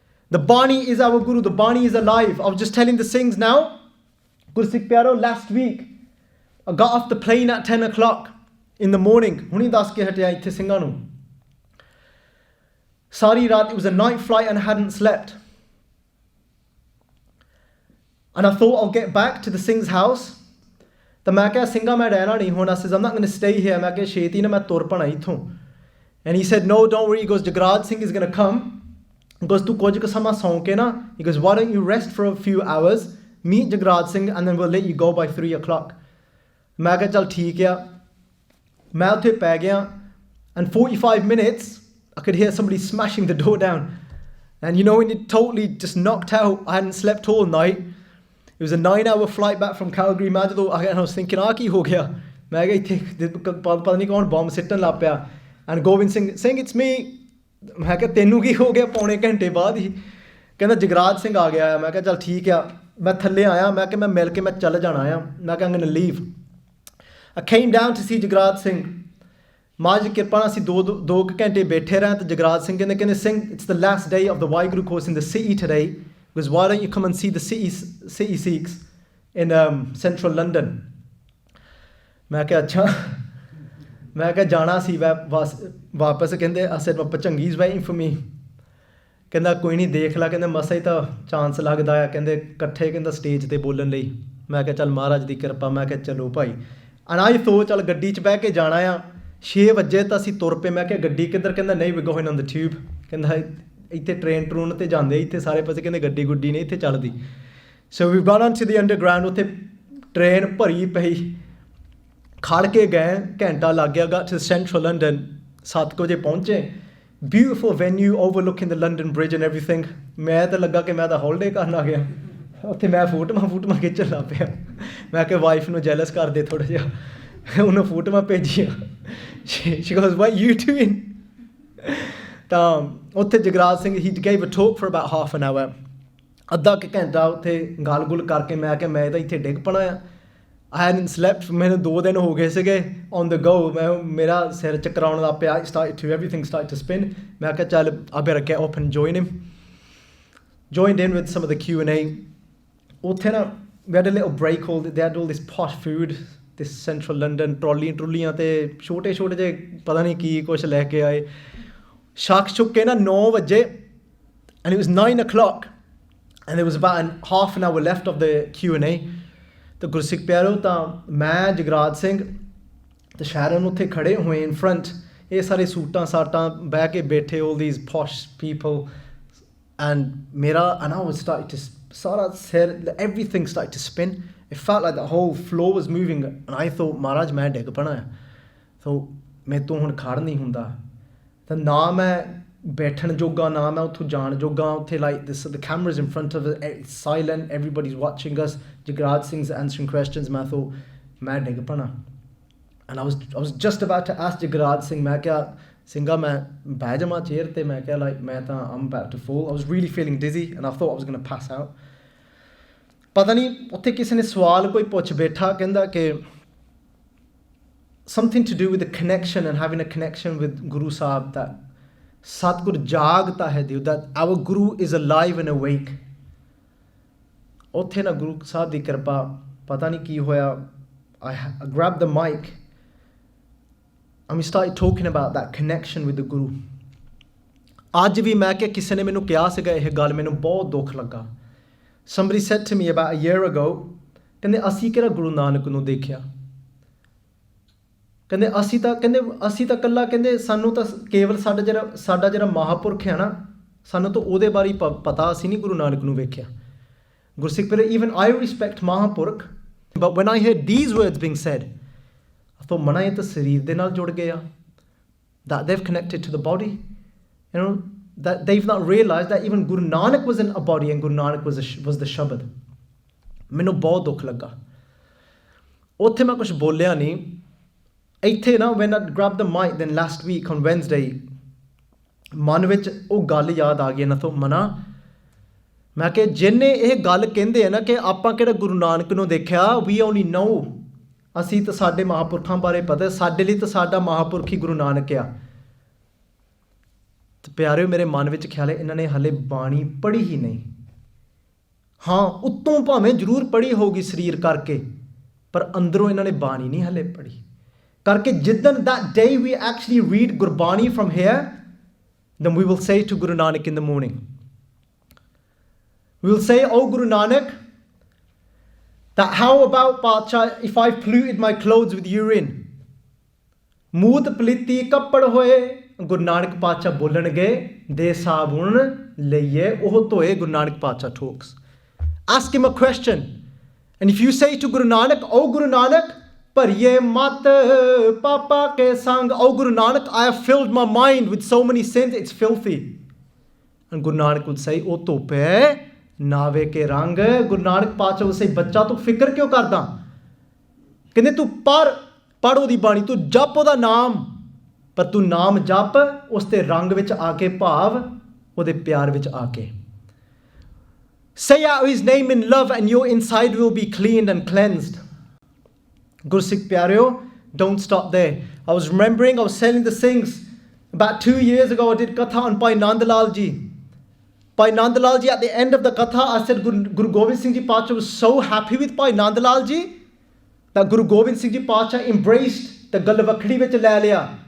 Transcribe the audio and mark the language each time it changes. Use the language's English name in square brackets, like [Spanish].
[English] The Bani is our Guru, the Bani is alive. I was just telling the Singhs now, Gursikh Pyareo, last week, I got off the plane at 10 o'clock in the morning. [Punjabi] Huni das ke hatya ithe Singha nu. Sari raat, [English] it was a night flight and I hadn't slept. And I thought I'll get back to the Singh's house. [Punjabi] ਤਾਂ ਮੈਂ ਕਿਹਾ ਸਿੰਘਾ ਮੈਂ ਰਹਿਣਾ ਨਹੀਂ ਹੁਣ [English] I'm not going to stay here. [Punjabi] ਮੈਂ ਕਿਹਾ ਛੇਤੀ ਨਾ ਮੈਂ ਤੁਰ ਪਣਾ ਇੱਥੋਂ. [English] And he said, no, don't worry. He goes, Jagraj Singh is going to come. He goes, [Punjabi] ਤੂੰ ਕੁਝ ਕੁ ਸਮਾਂ ਸੌਂ ਕੇ ਨਾ. [English] He goes, why don't you rest for a few hours, meet Jagraj Singh, and then we'll let you go by 3 o'clock. [Punjabi] ਮੈਂ ਕਿਹਾ ਚੱਲ ਠੀਕ ਆ. ਮੈਂ ਉੱਥੇ ਪੈ ਗਿਆ, [English] and 45 minutes, I could hear somebody smashing the door down. And you know, when you're totally just knocked out, I hadn't slept all night. It was a 9-hour flight back from Calgary. And I was thinking, [Punjabi] ਕੀ ਹੋ ਗਿਆ? ਮੈਂ ਕਿਹਾ ਇੱਥੇ ਪਤਾ ਨਹੀਂ ਕੌਣ bomb ਸਿੱਟਣ ਲੱਗ ਪਿਆ. [English] And Govind Singh, it's me. [Punjabi] ਮੈਂ ਕਿਹਾ ਤੈਨੂੰ ਕੀ ਹੋ ਗਿਆ? ਪੌਣੇ ਘੰਟੇ ਬਾਅਦ ਹੀ ਕਹਿੰਦਾ ਜਗਰਾਜ ਸਿੰਘ ਆ ਗਿਆ. ਮੈਂ ਕਿਹਾ ਚੱਲ ਠੀਕ ਆ. ਮੈਂ ਥੱਲੇ ਆਇਆ. ਮੈਂ ਕਿਹਾ ਮੈਂ ਮਿਲ ਕੇ ਮੈਂ ਚੱਲ ਜਾਣਾ ਆ. ਮੈਂ ਕਿਹਾ [English] I'm going to leave. I came down to see Jagraj Singh. [Punjabi] ਮਾਂ ਜੀ ਕਿਰਪਾ ਨਾਲ ਅਸੀਂ 2 ਘੰਟੇ ਬੈਠੇ ਰਹੇ ਤੇ ਜਗਰਾਜ ਸਿੰਘ ਕਹਿੰਦੇ Singh, [English] it's the last day of the Waheguru course in the city today. Because why don't you come and see the city Sikhs in central London? [Punjabi] ਮੈਂ ਕਿਹਾ ਅੱਛਾ. ਮੈਂ ਕਿਹਾ ਜਾਣਾ ਸੀ ਵਾਪਸ. ਕਹਿੰਦੇ [English] I said, Pachangi's waiting for me. [Punjabi] ਕਹਿੰਦਾ ਕੋਈ ਨਹੀਂ ਦੇਖ ਲਾ. ਕਹਿੰਦੇ ਮਸਾ ਹੀ ਤਾਂ ਚਾਂਸ ਲੱਗਦਾ ਆ. ਕਹਿੰਦੇ ਇਕੱਠੇ ਕਹਿੰਦਾ ਸਟੇਜ ਤੇ ਬੋਲਣ ਲਈ. ਮੈਂ ਕਿਹਾ ਚੱਲ ਮਹਾਰਾਜ ਦੀ ਕਿਰਪਾ. ਮੈਂ ਕਿਹਾ ਚਲੋ ਭਾਈ. [English] And I thought [Punjabi] ਚੱਲ ਗੱਡੀ 'ਚ ਬਹਿ ਕੇ ਜਾਣਾ ਆ. 6 ਵਜੇ ਤਾਂ ਅਸੀਂ ਤੁਰ ਪਏ. ਮੈਂ ਕਿਹਾ ਗੱਡੀ ਕਿੱਧਰ? ਕਹਿੰਦਾ ਨਹੀਂ, [English] we going on the tube. [Punjabi] ਕਹਿੰਦਾ ਇੱਥੇ ਟ੍ਰੇਨ ਟਰੂਨ ਤੇ ਜਾਂਦੇ ਇੱਥੇ ਸਾਰੇ ਪਾਸੇ. ਕਹਿੰਦੇ ਗੱਡੀ ਗੁੱਡੀ ਨਹੀਂ ਇੱਥੇ ਚੱਲਦੀ. ਸੋ [English] we've gone on to the underground. [Punjabi] ਉੱਥੇ ਟ੍ਰੇਨ ਭਰੀ ਪਈ. ਖੜ ਕੇ ਗਏ. ਘੰਟਾ ਲੱਗ ਗਿਆ. [English] got to central London. [Punjabi] 7 ਵਜੇ ਪਹੁੰਚੇ. [English] beautiful venue overlooking the London Bridge and everything. [Punjabi] ਮੈਂ ਤਾਂ ਲੱਗਾ ਕਿ ਮੈਂ ਤਾਂ ਹੌਲੀਡੇ ਕਰਨ ਆ ਗਿਆ. ਉੱਥੇ ਮੈਂ ਫੋਟੋਆਂ ਖਿੱਚਣ ਲੱਗ ਪਿਆ. ਮੈਂ ਕਿਹਾ ਵਾਈਫ ਨੂੰ ਜੈਲਸ ਕਰ ਦੇ ਥੋੜ੍ਹਾ ਜਿਹਾ. ਉਹਨੂੰ ਫੋਟੋਆਂ ਭੇਜੀਆਂ. [English] she goes, what you doing? [Punjabi] ਤਾਂ ਉੱਥੇ Jagraj Singh [English] he gave a talk for about half an hour. [Punjabi] ਅੱਧਾ ਕੁ ਘੰਟਾ ਉੱਥੇ ਗੱਲ ਗੁੱਲ ਕਰਕੇ ਮੈਂ ਕਿਹਾ ਮੈਂ ਤਾਂ ਇੱਥੇ ਡਿੱਗ ਪਣਾ ਆ. [English] I hadn't slept for [Punjabi] ਮੈਨੂੰ 2 ਦਿਨ ਹੋ ਗਏ ਸੀਗੇ [English] on the go. [Punjabi] ਮੇਰਾ ਸਿਰ ਚੱਕਰਾਉਣ ਲੱਗ ਪਿਆ. [English] Everything started to spin. [Punjabi] ਮੈਂ ਕਿਹਾ ਚੱਲ [English] I better get up and join him. Joined in with some of the Q&A. [Punjabi] ਉੱਥੇ ਨਾ [English] we had a little break. They had all this posh food, this central London [Punjabi] ਟਰੋਲੀਆਂ ਤੇ ਛੋਟੇ ਜਿਹੇ ਪਤਾ ਨਹੀਂ ਕੀ ਕੁਛ ਲੈ ਕੇ ਆਏ. ਛੱਕ ਚੁੱਕ ਕੇ ਨਾ 9 ਵਜੇ [English] and it was 9 o'clock and there was about half an hour left of the Q&A. [Punjabi] ਤੇ ਗੁਰਸਿੱਖ ਪਿਆਰੋ ਤਾਂ ਮੈਂ ਜਗਰਾਜ ਸਿੰਘ ਤੇ ਸ਼ਹਿਰਨ ਉੱਥੇ ਖੜੇ ਹੋਏ [English] In front. [Punjabi] ਇਹ ਸਾਰੇ ਸੂਟਾਂ ਸਾਟਾਂ ਬਹਿ ਕੇ ਬੈਠੇ [English] all these posh people and I was starting to [Punjabi] ਸਾਰਾ ਸਿਰ [English] everything started to spin. It felt like the whole floor was moving and I thought [Punjabi] ਮਹਾਰਾਜ ਮੈਂ ਡਿੱਗ ਪੈਣਾ ਆ. [English] so [Punjabi] ਮੇਰੇ ਤੋਂ ਹੁਣ ਖੜ ਨਹੀਂ ਹੁੰਦਾ. ਤਾਂ ਨਾ ਮੈਂ ਬੈਠਣ ਜੋਗਾ ਨਾ ਮੈਂ ਉੱਥੋਂ ਜਾਣ ਜੋਗਾ. ਉੱਥੇ [English] like the cameras in front of it, it's silent, everybody's watching us. Jagraj Singh's answering questions. [Punjabi] ਮੈਂ [English] thought [Punjabi] ਮੈਂ ਡਿੱਗ ਪੈਣਾ. [English] and I was just about to ask Jagraj Singh, [Punjabi] ਮੈਂ ਕਿਹਾ ਸਿੰਘਾ ਮੈਂ ਬਹਿ ਜਾਵਾਂ ਚੇਅਰ ਤੇ. ਮੈਂ ਕਿਹਾ [English] like [Punjabi] ਮੈਂ ਤਾਂ [English] I'm about to fall. I was really feeling dizzy and I thought I was going to pass out. [Punjabi] ਪਤਾ ਨਹੀਂ ਉੱਥੇ ਕਿਸੇ ਨੇ ਸਵਾਲ ਕੋਈ ਪੁੱਛ ਬੈਠਾ ਕਹਿੰਦਾ ਕਿ [English] something to do with the connection and having a connection with Guru Sahib, that [Punjabi] Satgur jagta hai diyo, [English] that our Guru is alive and awake. [Punjabi] ਉੱਥੇ ਨਾ ਗੁਰੂ ਸਾਹਿਬ ਦੀ ਕਿਰਪਾ ਪਤਾ ਨਹੀਂ ਕੀ ਹੋਇਆ. [English] I grabbed the mic and we started talking about that connection with the Guru. [Punjabi] ਅੱਜ ਵੀ ਮੈਂ ਕਿ ਕਿਸੇ ਨੇ ਮੈਨੂੰ ਕਿਹਾ ਸੀਗਾ ਇਹ ਗੱਲ, ਮੈਨੂੰ ਬਹੁਤ ਦੁੱਖ ਲੱਗਾ. [English] Somebody said to me about a year ago, [Punjabi] ਕਹਿੰਦੇ ਅਸੀਂ ਕਿਹੜਾ ਗੁਰੂ ਨਾਨਕ ਨੂੰ ਦੇਖਿਆ. ਕਹਿੰਦੇ ਅਸੀਂ ਤਾਂ ਇਕੱਲਾ ਕਹਿੰਦੇ ਸਾਨੂੰ ਤਾਂ ਕੇਵਲ ਸਾਡਾ ਜਿਹੜਾ ਮਹਾਂਪੁਰਖ ਹੈ ਨਾ ਸਾਨੂੰ ਤਾਂ ਉਹਦੇ ਬਾਰੇ ਪਤਾ, ਅਸੀਂ ਨਹੀਂ ਗੁਰੂ ਨਾਨਕ ਨੂੰ ਵੇਖਿਆ. [English] ਗੁਰਸਿੱਖ ਪਿਆਰੇ, even I respect mahapurakh, but when I heard these words being said, I thought [Punjabi] ਮਨਾ ਇਹ ਤਾਂ ਸਰੀਰ ਦੇ ਨਾਲ ਜੁੜ ਗਏ ਆ, [English] that they've connected to the body, you know, that they've not realized that even Guru Nanak was in a body and Guru Nanak was the Shabad. [Punjabi] ਮੈਨੂੰ ਬਹੁਤ ਦੁੱਖ ਲੱਗਾ. ਉੱਥੇ ਮੈਂ ਕੁਛ ਬੋਲਿਆ ਨਹੀਂ. ਇੱਥੇ ਨਾ [English] when I grabbed the mic then last week on Wednesday, [Punjabi] ਮਨ ਵਿੱਚ ਉਹ ਗੱਲ ਯਾਦ ਆ ਗਈ ਨਾ. ਤਾਂ ਮਨਾ ਮੈਂ ਕਿ ਜਿਹਨੇ ਇਹ ਗੱਲ ਕਹਿੰਦੇ ਆ ਨਾ ਕਿ ਆਪਾਂ ਕਿਹੜਾ ਗੁਰੂ ਨਾਨਕ ਨੂੰ ਦੇਖਿਆ, [English] we only know, [Punjabi] ਅਸੀਂ ਤਾਂ ਸਾਡੇ ਮਹਾਂਪੁਰਖਾਂ ਬਾਰੇ ਪਤਾ, ਸਾਡੇ ਲਈ ਤਾਂ ਸਾਡਾ ਮਹਾਂਪੁਰਖ ਹੀ ਗੁਰੂ ਨਾਨਕ ਆ. ਤੇ ਪਿਆਰਿਓ ਮੇਰੇ ਮਨ ਵਿੱਚ ਖਿਆਲ ਹੈ ਇਹਨਾਂ ਨੇ ਹਲੇ ਬਾਣੀ ਪੜ੍ਹੀ ਹੀ ਨਹੀਂ. ਹਾਂ ਉੱਤੋਂ ਭਾਵੇਂ ਜ਼ਰੂਰ ਪੜ੍ਹੀ ਹੋਊਗੀ ਸਰੀਰ ਕਰਕੇ, ਪਰ ਅੰਦਰੋਂ ਇਹਨਾਂ ਨੇ ਬਾਣੀ ਨਹੀਂ ਹਲੇ ਪੜ੍ਹੀ. ਕਰਕੇ ਜਿੱਦਣ [English] that day we actually read Gurbani from here, then we will say to Guru Nanak in the morning, we will say, oh Guru Nanak, that how about Pacha if I polluted my clothes with urine? [Punjabi] ਮੂਤ ਪਲੀਤੀ ਕੱਪੜ ਹੋਏ, ਗੁਰੂ ਨਾਨਕ ਪਾਤਸ਼ਾਹ ਬੋਲਣਗੇ ਦੇ ਸਾਬੁਣ ਲਈਏ ਉਹ ਧੋਏ. ਗੁਰੂ ਨਾਨਕ ਪਾਤਸ਼ਾਹ [English] talks. Ask him a question and if you say to Guru Nanak, oh Guru Nanak, [Punjabi] ਭਰੀਏ ਮਤ ਪਾਪਾ ਕੇ ਸੰਗ, [English] oh Guru Nanak, I have filled my mind with so many sins, it's filthy. And Guru Nanak would say, [Punjabi] ਉਹ ਧੋਪੇ ਨਾਵੇ ਕੇ ਰੰਗ. ਗੁਰੂ ਨਾਨਕ ਪਾਤਸ਼ਾਹ [English] would say, [Punjabi] ਬੱਚਾ ਤੂੰ ਫਿਕਰ ਕਿਉਂ ਕਰਦਾ, ਕਹਿੰਦੇ ਤੂੰ ਪੜ੍ਹ ਉਹਦੀ ਬਾਣੀ, ਤੂੰ ਜਪ ਉਹਦਾ ਨਾਮ, ਪਰ ਤੂੰ ਨਾਮ ਜਪ ਉਸ ਦੇ ਰੰਗ ਵਿੱਚ ਆ ਕੇ, ਭਾਵ ਉਹਦੇ ਪਿਆਰ ਵਿੱਚ ਆ ਕੇ. [English] Say out his name in love and your inside will be cleaned and cleansed. Gursikh Pyareo, don't stop there. I was remembering, I was telling the Singhs, about 2 years ago I did Katha on Bhai Nandlal Ji. Bhai Nandlal Ji, at the end of the Katha, I said Guru Gobind Singh Ji Pacha was so happy with Bhai Nandlal Ji that Guru Gobind Singh Ji Pacha embraced the Galvakhdi [Punjabi] ਵਿੱਚ ਲੈ ਲਿਆ.